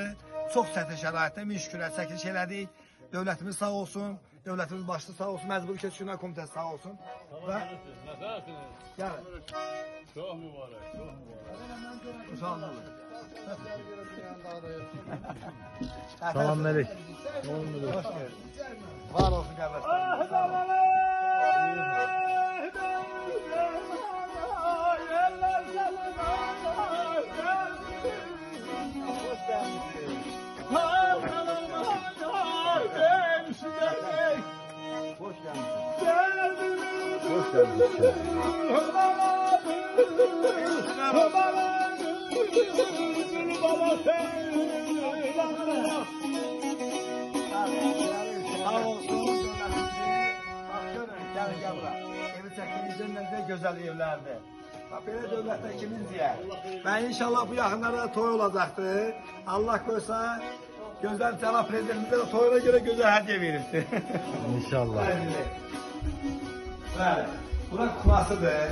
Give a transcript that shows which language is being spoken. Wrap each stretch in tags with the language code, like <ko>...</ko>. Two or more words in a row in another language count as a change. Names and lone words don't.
<az>Çox çətin şəraitdə min şükürlər çəkiliş elədik. Dövlətimiz sağ olsun. Dövlətimiz başlı sağ olsun. Məcburi Köçkünlər Komitəsi sağ olsun. Və gəlin. Çox mübarək, çox mübarək. Sağ olun. Salamünaleyküm.</az> <tr>Hoş geldin. Var olsun kardeşlerim. Hoş geldiniz. Hoş geldiniz. Hoş geldiniz.</tr> <az>Sağ olsun.</az> <tr>Gel bura.</tr> <az>Evi çəkdiyinizin necə gözəl evlərdir. Bax, belə dövlətdə kimin deyə. Və inşallah bu yaxınlarda toy olacaqdır. Allah qoysa, gözəl cənab prezidentimizə də toyuna görə gözəl hədiyyə veribdir. İnşallah. Bəli. Bura kupasıdır.</az>